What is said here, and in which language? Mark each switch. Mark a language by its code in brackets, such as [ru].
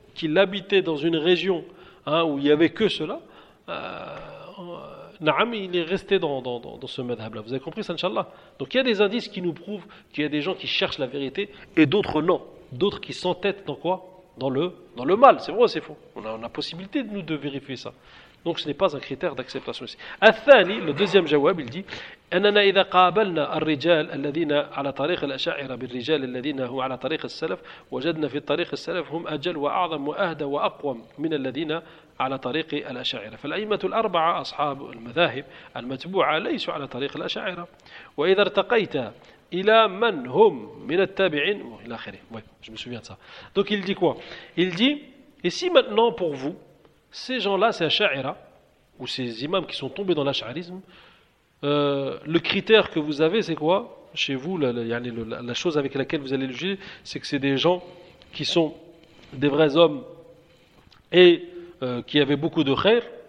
[fr] qu'il habitait dans une région hein, où il n'y avait que cela, Naam, il est resté dans ce madhab-là. Vous avez compris ça, Inch'Allah. Donc il y a des indices qui nous prouvent qu'il y a des gens qui cherchent la vérité et d'autres non. D'autres qui s'entêtent dans quoi ? Dans le mal. C'est vrai ou c'est faux ? On a possibilité de vérifier ça. Donc ce n'est pas un critère d'acceptation ici. [ar] Al-Thani, [fr] le deuxième jawab, il dit [ar] أَنَنَا إِذَا قَابَلْنَا الرِّجَالَ الَّذِينَ عَلَى طَرِيقِ الْأَشَاعِرَ بِالرِّجَالِ الَّذِينَ هُمْ عَلَى طَرِيقِ السَّلَفِ وَجَدْنَا فِي طَرِيقِ السَّلَفِ هُمْ أَجَلْ وَأَعْظَمْ وَأَهْدَى وَأَقْوَمْ مِنَ الَّذِينَ على طريق الأشاعرة فالأئمة الأربعة أصحاب المذاهب المتبوعة ليسوا على طريق الأشاعرة وإذا ارتقيت إلى من هم من التابعين إلى آخره. [fr] Oui, je me souviens de ça. Donc il dit quoi? Il dit: et si maintenant pour vous ces gens-là, ces Ash'ari, ou ces imams qui sont tombés dans l'Ash'arisme, le critère que vous avez, c'est quoi chez vous, la chose avec laquelle vous allez le juger, c'est que c'est des gens qui sont des vrais hommes et qui avaient beaucoup de khair.